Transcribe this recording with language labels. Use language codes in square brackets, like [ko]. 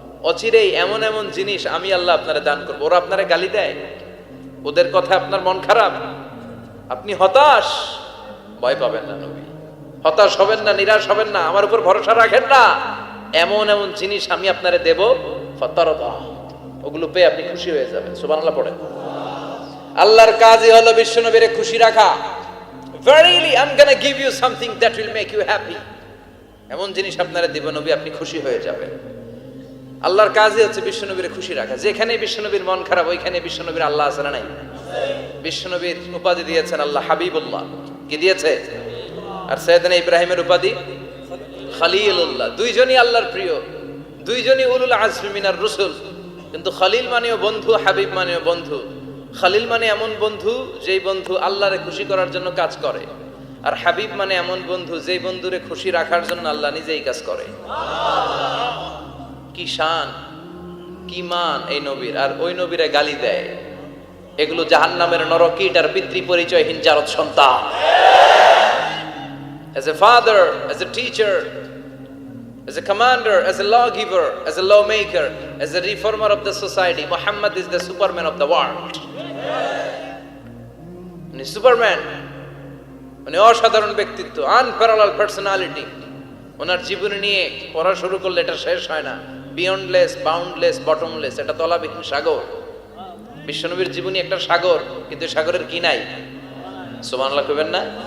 [bn] অচিরেই এমন এমন জিনিস আমি আল্লাহ আপনারে দান করবো। ওরা আপনারে গালি দেয়, ওদের কথা আপনার মন খারাপ, আপনি হতাশ, ভয় পাবেন না নবী, হতাশ হবেন না, নিরাশ হবেন না, আমার উপর ভরসা রাখেন না। এমন এমন জিনিস আমি আপনারে দেব, ফাতারদা, ওগুলো পেয়ে আপনি খুশি হয়ে যাবেন। সুবহানাল্লাহ পড়েন। আল্লাহর কাজই হলো বিশ্বনবীরে খুশি রাখা। [en] Verily I'm gonna give you something that will make you happy. [bn] এমন জিনিস আপনারে দেব নবী, আপনি খুশি হয়ে যাবেন। আল্লাহর কাজই হচ্ছে বিশ্বনবীরে খুশি রাখা। যেখানে বিশ্বনবীর মন খারাপ, ওইখানে বিশ্বনবীর আল্লাহ আছে না নাই? বিশ্বনবীর উপাধি দিয়েছেন আল্লাহ হাবিবুল্লাহ। কি দিয়েছে? আর সাইয়েদনা ইব্রাহিমের উপাধি খলিলুল্লাহ। দুইজনই আল্লাহর প্রিয়, দুইজনই [ar] উলুল আজমি মিনার রসুল। [bn] কিন্তু খলিল মানেও বন্ধু, হাবিব মানেও বন্ধু। খলিল মানে এমন বন্ধু যেই বন্ধু আল্লাহরে খুশি করার জন্য কাজ করে, আর হাবিব মানে এমন বন্ধু যেই বন্ধুরে খুশি রাখার জন্য আল্লাহ নিজেই কাজ করে। কি শান, কি মান এই নবীর, আর ওই নবীরে গালি দেয়। এগুলো জাহান্নামের নরকীট আর পিতৃ পরিচয়হীন জারদ সন্তান। [en] As a father, as a teacher, as a commander, as a lawgiver, as a lawmaker, as a reformer of the society, Muhammad is the Superman of the world. [bn] উনি সুপারম্যান, উনি অসাধারণ ব্যক্তিত্ব, [en] Unparalleled personality. [bn] ওনার জীবনী নিয়ে পড়া শুরু করলে এটা শেষ হয় না। [en] beyondless, boundless, bottomless, [bn] এটা তলাবিহীন সাগর। বিশ্বনবীর জীবনী একটা সাগর, কিন্তু সাগরের কি নাই? সুবহানাল্লাহ কইবেন না?